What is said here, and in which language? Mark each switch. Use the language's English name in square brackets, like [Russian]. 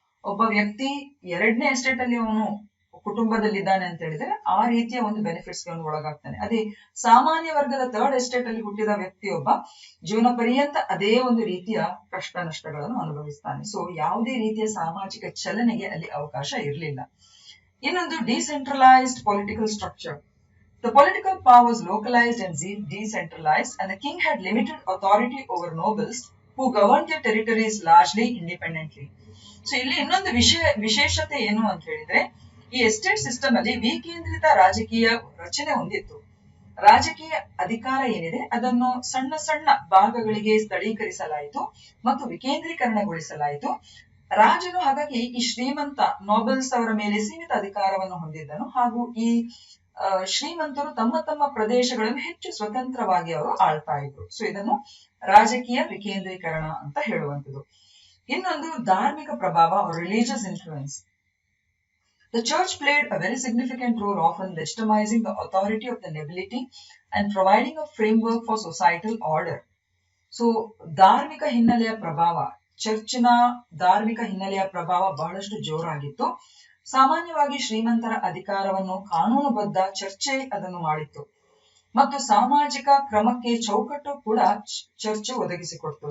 [Kannada] ಒಬ್ಬ ವ್ಯಕ್ತಿ 2ನೇ ಎಸ್ಟೇಟ್ ಅಲ್ಲಿ ಅವನು ಕುಟುಂಬದಲ್ಲಿದ್ದಾನೆ ಅಂತ ಹೇಳಿದ್ರೆ ಆ ರೀತಿಯ ಒಂದು ಬೆನಿಫಿಟ್ಸ್ ಗಳನ್ನು ಒಳಗಾಗ್ತಾನೆ. ಅದೇ ಸಾಮಾನ್ಯ ವರ್ಗದ 3rd ಎಸ್ಟೇಟ್ ಅಲ್ಲಿ ಹುಟ್ಟಿದ ವ್ಯಕ್ತಿಯೊಬ್ಬ ಜೀವನ ಪರ್ಯಂತ ಅದೇ ಒಂದು ರೀತಿಯ ಕಷ್ಟ ನಷ್ಟಗಳನ್ನು ಅನುಭವಿಸ್ತಾನೆ. ಸೊ ಯಾವುದೇ ರೀತಿಯ ಸಾಮಾಜಿಕ ಚಲನೆಗೆ ಅಲ್ಲಿ ಅವಕಾಶ ಇರಲಿಲ್ಲ. ಇನ್ನೊಂದು [English] Decentralized political structure. The political power was localized and decentralized, and the king had limited authority over nobles who governed their territories largely independently. [Kannada] So ಇಲ್ಲಿ ಇನ್ನೊಂದು ವಿಶೇಷತೆ ಏನು ಅಂತ ಹೇಳಿದ್ರೆ, ಈ ಎಸ್ಟೇಟ್ ಸಿಸ್ಟಮ್ ಅಲ್ಲಿ ವಿಕೇಂದ್ರಿತ ರಾಜಕೀಯ ರಚನೆ ಹೊಂದಿತ್ತು. ರಾಜಕೀಯ ಅಧಿಕಾರ ಏನಿದೆ ಅದನ್ನು ಸಣ್ಣ ಸಣ್ಣ ಭಾಗಗಳಿಗೆ ಸ್ಥಳೀಕರಿಸಲಾಯಿತು ಮತ್ತು ವಿಕೇಂದ್ರೀಕರಣಗೊಳಿಸಲಾಯಿತು. ರಾಜನು ಹಾಗಾಗಿ ಈ ಶ್ರೀಮಂತ ನೋಬಲ್ಸ್ ಅವರ ಮೇಲೆ ಸೀಮಿತ ಅಧಿಕಾರವನ್ನು ಹೊಂದಿದ್ದನು ಹಾಗೂ ಈ ಶ್ರೀಮಂತರು ತಮ್ಮ ತಮ್ಮ ಪ್ರದೇಶಗಳನ್ನು ಹೆಚ್ಚು ಸ್ವತಂತ್ರವಾಗಿ ಅವರು ಆಳ್ತಾ ಇದ್ರು. ಸೊ ಇದನ್ನು ರಾಜಕೀಯ ವಿಕೇಂದ್ರೀಕರಣ ಅಂತ ಹೇಳುವಂಥದ್ದು. ಇನ್ನೊಂದು ಧಾರ್ಮಿಕ ಪ್ರಭಾವ, religious influence. [English] The church played a very significant role, often legitimizing the authority of the nobility and providing a framework for societal order. [Kannada] So ಧಾರ್ಮಿಕ ಹಿನ್ನೆಲೆಯ ಪ್ರಭಾವ, ಚರ್ಚಿನ ಧಾರ್ಮಿಕ ಹಿನ್ನೆಲೆಯ ಪ್ರಭಾವ ಬಹಳಷ್ಟು ಜೋರಾಗಿತ್ತು. ಸಾಮಾನ್ಯವಾಗಿ ಶ್ರೀಮಂತರ ಅಧಿಕಾರವನ್ನು ಕಾನೂನುಬದ್ಧ ಚರ್ಚೆ ಅದನ್ನು ಮಾಡಿತ್ತು ಮತ್ತು ಸಾಮಾಜಿಕ ಕ್ರಮಕ್ಕೆ ಚೌಕಟ್ಟು ಕೂಡ ಚರ್ಚೆ ಒದಗಿಸಿಕೊಡ್ತು.